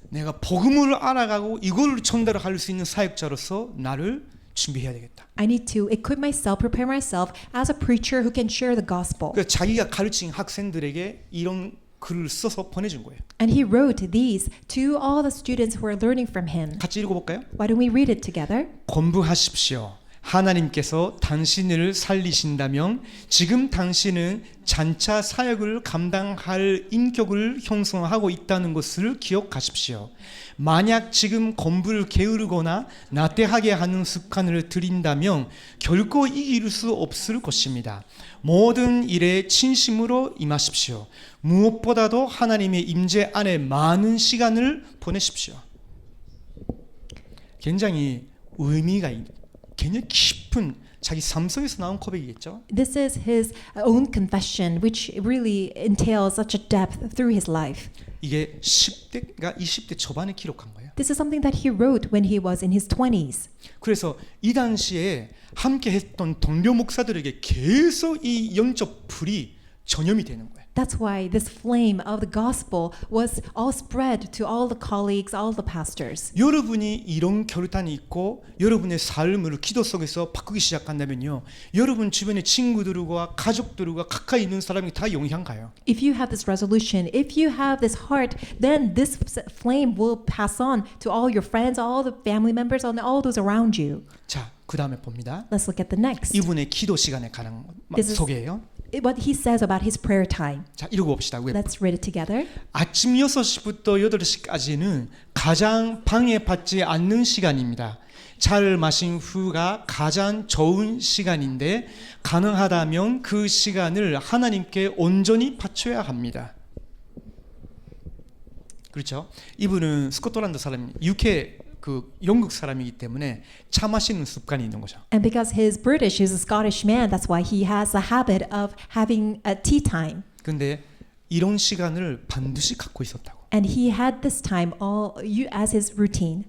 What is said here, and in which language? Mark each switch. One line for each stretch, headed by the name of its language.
Korean: 내가 복음을 알아가고 이걸 전달할 수 있는 사역자로서 나를 준비해야 되겠다.
English: I need to equip myself, prepare myself as a preacher who can share the gospel.
Korean: 그러니까 자기가 가르친 학생들에게 이런 글을 써서 보내준 거예요.
English: And he wrote these to all the students who are learning from him.
Korean: 같이 읽어볼까요?
English: Why don't we read it together?
Korean: 공부하십시오. 하나님께서 당신을 살리신다면 지금 당신은 장차 사역을 감당할 인격을 형성하고 있다는 것을 기억하십시오. 만약 지금 공부를 게으르거나 나태하게 하는 습관을 들인다면 결코 이길 수 없을 것입니다. 모든 일에 진심으로 임하십시오. 무엇보다도 하나님의 임재 안에 많은 시간을 보내십시오. 굉장히 의미가 굉장히 깊은 자기 삶 속에서 나온 고백이겠죠.
English: This is his own confession, which really entails such a depth through his life.
Korean: 이게 10대가 20대 초반에 기록한 거예요.
English: This is something that he wrote when he was in his 20s.
Korean: 그래서 이 당시에 함께 했던 동료 목사들에게 계속 이 영적 불이 전염이 되는 거예요.
English: That's why this flame of the gospel was all spread to all the colleagues, all the pastors.
Korean: 여러분이 이런 결단이 있고 여러분의 삶을 기도 속에서 바꾸기 시작한다면요, 여러분 주변의 친구들과 가족들과 가까이 있는 사람이 다 영향 가요.
English: If you have this resolution, if you have this heart, then this flame will pass on to all your friends, all the family members, and all those around you.
Korean: 자, 그 다음에 봅니다.
English: Let's look at the next.
Korean: 이분의 기도 시간에 관한
English: This is-
Korean: 소개예요.
English: What he says about his prayer time.
Korean: 자, 읽어봅시다.
English: Let's read it together.
Korean: 아침 6시부터 8시까지는 가장 방해받지 않는 시간입니다. 차를 마신 후가 가장 좋은 시간인데 가능하다면 그 시간을 하나님께 온전히 바쳐야 합니다. 그렇죠? 이분은 스코틀랜드 사람, UK 그 영국 사람이기 때문에 차 마시는 습관이 있는 거죠.
English: And because he's British, he's a Scottish man, that's why he has a habit of having a tea time.
Korean: 근데 이런 시간을 반드시 갖고 있었다고.
English: And he had this time as his routine.